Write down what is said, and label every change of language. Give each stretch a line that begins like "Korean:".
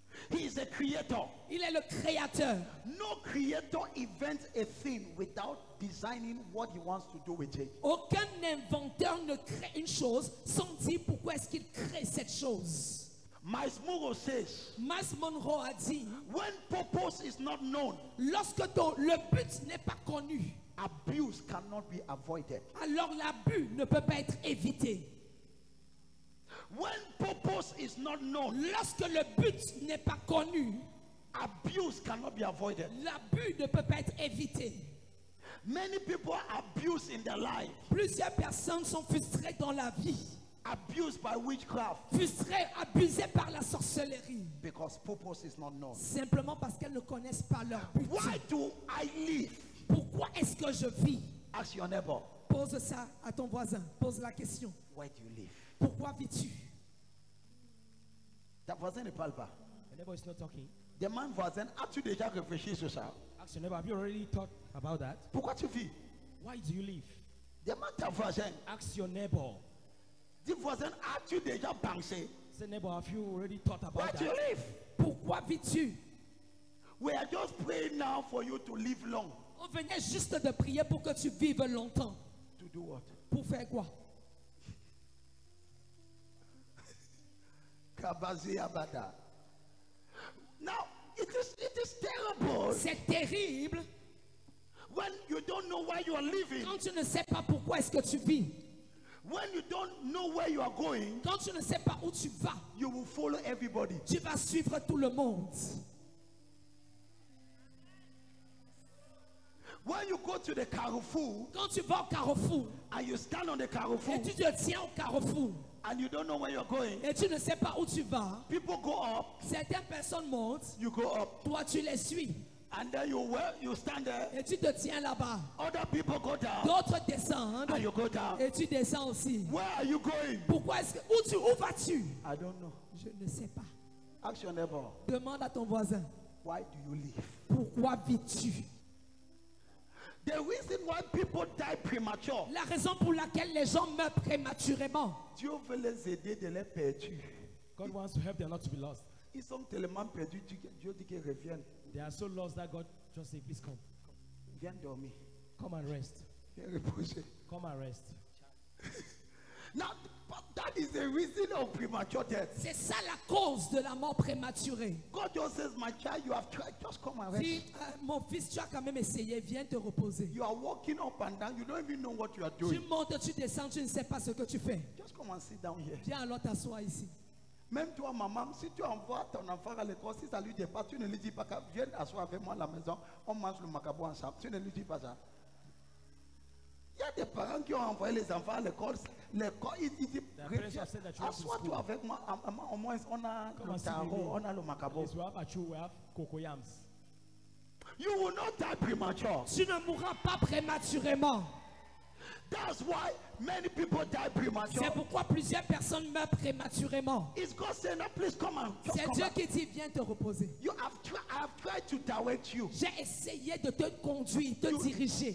English: He is a creator.
French: Il est le créateur.
English: No creator invents a thing without designing what he wants to do with it.
French: Aucun inventeur ne crée une chose sans dire pourquoi est-ce qu'il crée cette chose.
English: Miles Monroe says,
French: Miles Monroe a dit,
English: when purpose is not known,
French: lorsque le but n'est pas connu,
English: abuse cannot be avoided.
French: alors l'abus ne peut pas être évité.
English: When purpose is not known,
French: Lorsque le but n'est pas connu,
English: abuse cannot be avoided.
French: l'abus ne peut pas être évité.
English: Many people are abused in their life,
French: Plusieurs personnes sont frustrées dans la vie,
English: abused by witchcraft,
French: frustrées, abusées par la sorcellerie,
English: because purpose is not known.
French: simplement parce qu'elles ne connaissent pas leur but.
English: Why do I live?
French: Pourquoi est-ce que je vis?
English: Ask your neighbor,
French: Pose ça à ton voisin, pose la question.
English: why do you live?
French: Pourquoi vis-tu? Ta voisin ne parle pas.
English: The neighbor is not talking.
French: Demande voisin, as-tu déjà réfléchi sur ça?
English: Ask your neighbor, have you already thought about that?
French: Pourquoi tu vis?
English: Why do you live?
French: Demande ta voisin.
English: Ask your neighbor.
French: Dis voisin, as-tu déjà pensé?
English: Say, neighbor, have you already thought Why about do you that? live?
French: Pourquoi vis-tu?
English: We are just praying now for you to live long.
French: On venait juste de prier pour que tu vives longtemps.
English: To do what?
French: Pour faire quoi?
English: Kabazi Abada. Now, it is terrible
French: C'est terrible
English: when you don't know why you are living,
French: quand tu ne sais pas pourquoi est-ce que tu vis.
English: when you don't know where you are going,
French: Quand tu ne sais pas où tu vas,
English: you will follow everybody.
French: tu vas suivre tout le monde.
English: When you go to the Carrefour
French: Quand tu vas au carrefour
English: and you stand on the Carrefour
French: et tu te tiens au carrefour
English: and you don't know where you're going,
French: et tu ne sais pas où tu vas,
English: people go up,
French: certaines personnes montent,
English: you go up,
French: toi tu les suis
English: and then you stand there.
French: et tu te tiens là-bas.
English: Other people go down
French: D'autres descendent
English: and you go down.
French: et tu descends aussi.
English: Where are you going?
French: Pourquoi est-ce que où vas-tu?
English: I don't know.
French: Je ne sais pas.
English: Ask your neighbor.
French: Demande à ton voisin.
English: Why do you live?
French: Pourquoi vis-tu?
English: The reason why people die premature,
French: La raison pour laquelle les gens meurent prématurément. Dieu veut les aider de les perdre.
English: God wants to help them not to be lost.
French: Ils sont tellement perdus, Dieu dit qu'ils reviennent.
English: They are so lost that God just say, please come.
French: Viens dormir.
English: Come and rest.
French: Viens reposer.
English: Come and rest. Now, but that is the reason of premature death.
French: C'est ça la cause de la mort prématurée.
English: God just says, my child, you have tried, just come and rest.
French: Si, mon fils, tu as quand même essayé, viens te reposer.
English: You are walking up and down, you don't even know what you are
French: Tu
English: doing.
French: montes, tu descends, tu ne sais pas ce que tu fais.
English: Just come and sit down here.
French: Viens alors t'asseoir ici. Même toi, maman, si tu envoies ton enfant à l'école, si ça lui dépasse, tu ne lui dis pas, viens t'asseoir avec moi à la maison, on mange le macabo ensemble. Tu ne lui dis pas ça. Il y a des parents qui ont envoyé les enfants à l'école. L'école, ils disent, assois-toi avec moi. Au moins, on a le tarot, on a le macabo.
English: Yes, we have achu, we have cocoyams. You will not die premature.
French: Tu ne mourras pas prématurément.
English: That's why many people die
French: C'est
English: premature.
French: pourquoi plusieurs personnes meurent prématurément.
English: It's God saying, now please come and just
French: C'est
English: come
French: Dieu
English: back.
French: qui dit, viens te reposer.
English: I have tried to direct you.
French: J'ai essayé de te conduire, te diriger.